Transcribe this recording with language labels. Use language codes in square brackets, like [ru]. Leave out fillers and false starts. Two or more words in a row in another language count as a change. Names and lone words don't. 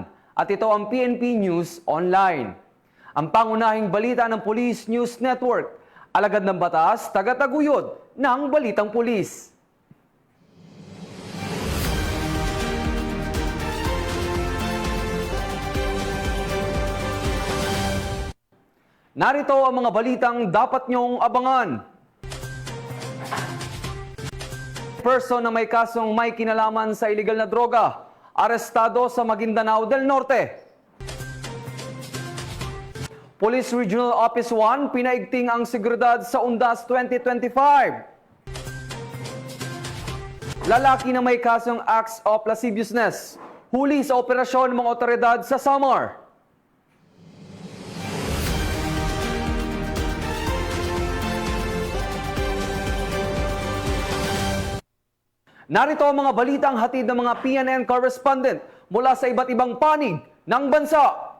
[tl] At ito ang PNP News Online. Ang pangunahing balita ng Police News Network, alagad ng batas, taga-taguyod ng Balitang Pulis. Narito ang mga balitang dapat nyong abangan. Person na may kasong may kinalaman sa illegal na droga, arestado sa Maguindanao del Norte. Police Regional Office 1, pinaigting ang seguridad sa Undas 2025. Lalaki na may kasong [en] acts of lasciviousness, [tl] huli sa operasyon ng mga otoridad sa Samar. Narito ang mga balitang hatid ng mga PNN correspondent mula sa iba't ibang panig ng bansa.